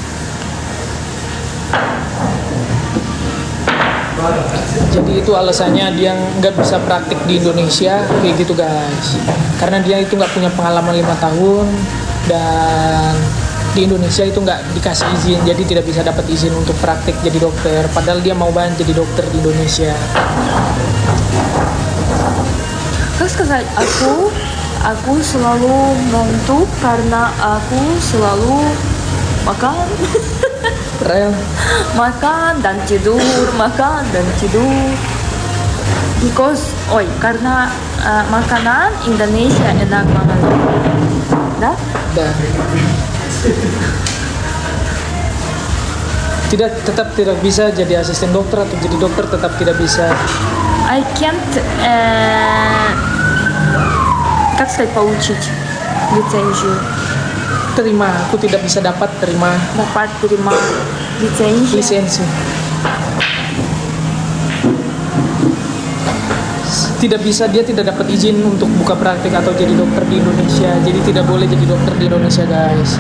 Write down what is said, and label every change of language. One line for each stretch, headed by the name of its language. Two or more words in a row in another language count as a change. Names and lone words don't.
Indonesian: Jadi itu alasannya dia nggak bisa praktik di Indonesia kayak gitu guys. Karena dia itu nggak punya pengalaman 5 tahun dan di Indonesia itu nggak dikasih izin, jadi tidak bisa dapat izin untuk praktik jadi dokter. Padahal dia mau banget jadi dokter di Indonesia.
Russian: Как сказать,
Indonesian: aku selalu ngantuk karena aku selalu makan. Rel. Makan dan tidur, makan dan tidur. Because, karena makanan Indonesia enak banget. Dah? Dan tetap tidak bisa jadi asisten dokter atau jadi dokter tetap tidak bisa.
English: I can't,
Russian: как сказать, получить лицензию.
Indonesian: Aku tidak bisa dapat terima Dapat terima lisensi. Dia tidak dapat izin untuk buka praktik atau jadi dokter di Indonesia. Jadi tidak boleh jadi dokter di Indonesia, guys.